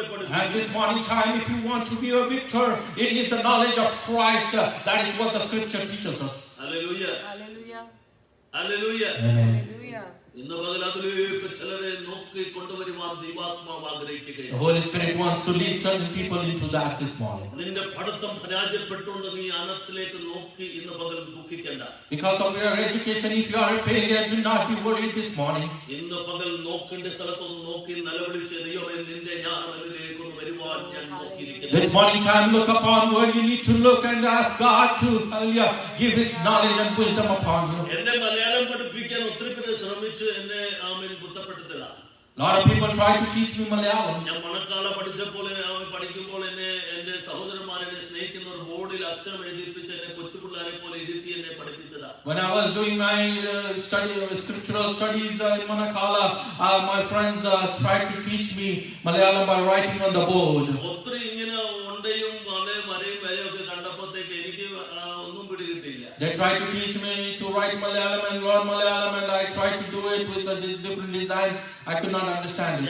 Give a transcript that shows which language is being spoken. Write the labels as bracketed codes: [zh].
[en] And this morning time, if you want to be a victor, it is the knowledge of Christ. That is what the scripture teaches us. Hallelujah. Hallelujah. Hallelujah. Amen. Hallelujah. [ml] ഇന്ന് പകലത്തിലേക്ക് ചിലരെ നോക്കി കൊണ്ടുവരുവാൻ ദൈവാത്മാവ് ആഗ്രഹിക്കുകയാണ്. [en] The Holy Spirit wants to lead certain people into that this morning. [ml] നിന്റെ പഠിത്തം പരാജയപ്പെട്ടുകൊണ്ട് നീ അനത്തിലേക്ക് നോക്കി ഇന്ന് പകൽ ദുഃഖിക്കണ്ട. [en] Because of your education, if you are a failure, do not be worried this morning. [ml] ഇന്ന് പകൽ നോക്കേണ്ട സ്ഥലത്തൊന്ന് നോക്കി നിലവിളിച്ച് ദൈവമേ നിന്റെ ജ്ഞാനത്തിലേക്ക് ഒന്ന് വരുവാൻ ഞാൻ നോക്കിയിരിക്കുന്നു. [en] This morning time, look upon where you need to look and ask God to hallelujah give His knowledge and wisdom upon you. [ml] എന്നെ മലയാളം പഠിപ്പിക്കാൻ ഒത്തിരി പേര് ശ്രമിച്ചു എന്നെ ബുദ്ധപ്പെട്ടതില്ല. [en] A lot of people try to teach me Malayalam. [ml] ഞാൻ മണക്കാള പഠിച്ചപ്പോൾ പഠിക്കുമ്പോൾ എന്നെ എന്റെ സഹോദരന്മാർ എന്നെ സ്നേഹിക്കുന്ന ഒരു ബോർഡിൽ അക്ഷരം എഴുതിപ്പിച്ച് എന്നെ കൊച്ചുപിള്ളേരെ പോലെ ഇരുത്തി എന്നെ പഠിപ്പിച്ചതാ. [en] When I was doing my scriptural studies in Manakala, my friends tried to teach me Malayalam by writing on the board. [ml] ഒത്തിരി ഇങ്ങനെ ഉണ്ടയും മലയും വരയും ഒക്കെ കണ്ടപ്പോഴത്തേക്ക് എനിക്ക് ഒന്നും പിടികിട്ടില്ല. [en] They tried to teach me to write Malayalam and learn Malayalam, and I tried to do it with different designs. I could not understand it.